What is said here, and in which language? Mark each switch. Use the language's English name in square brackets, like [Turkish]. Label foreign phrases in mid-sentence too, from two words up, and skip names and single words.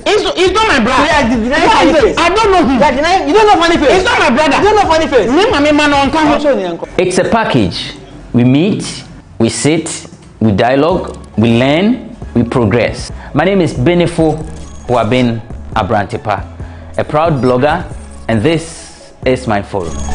[English] It's not my brother. Today you deny funny face. I don't know him. You don't know funny face. It's not my brother. You don't know funny face. It's a package. We meet, we sit, we dialogue, we learn, we progress. My name is Benefo Huabin Abrantepa, a proud blogger, and this is my forum.